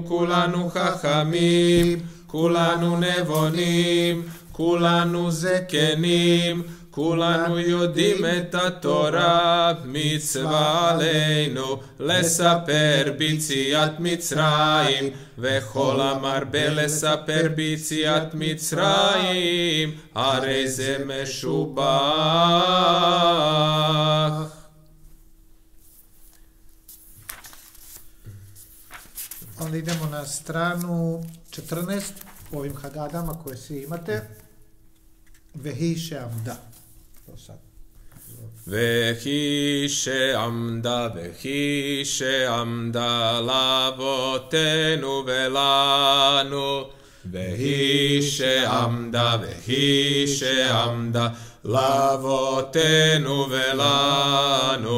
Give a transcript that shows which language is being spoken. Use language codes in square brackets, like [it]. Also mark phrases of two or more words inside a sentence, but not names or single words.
[he] כולנו חכמים, כולנו נבונים, כולנו זקנים, כולנו יודעים את התורה, מצווה עלינו לספר ביציאת מצרים, וכל המרבה לספר ביציאת מצרים, הרי זה משובח. [sr] Onda idemo na stranu 14 u ovim Hagadama koje svi imate. [he] והיא שעמדה. והיא שעמדה לאבותינו ולנו. והיא שעמדה לאבותינו ולנו.